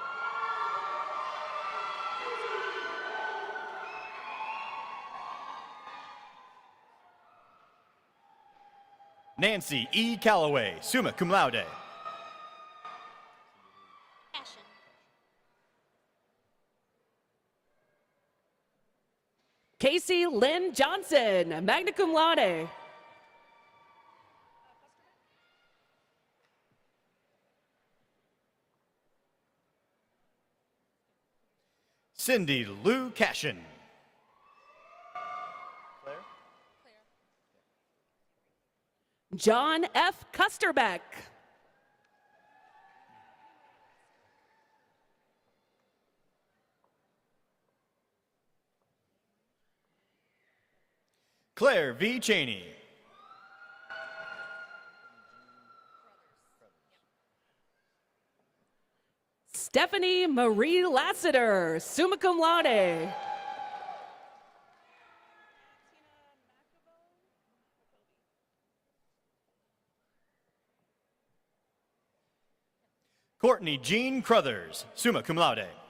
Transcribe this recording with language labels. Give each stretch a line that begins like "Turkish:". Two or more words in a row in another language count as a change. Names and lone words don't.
English: Nancy E.
Latin: Calloway, summa cum laude.
English: Casey Lynn Johnson,
Latin: magna cum laude.
English: Cindy Lou Cashin. John F. Custerbeck. Claire V. Cheney. Stephanie Marie Lassiter,
Latin: summa cum laude.
English: Courtney Jean Crothers,
Latin: summa cum laude.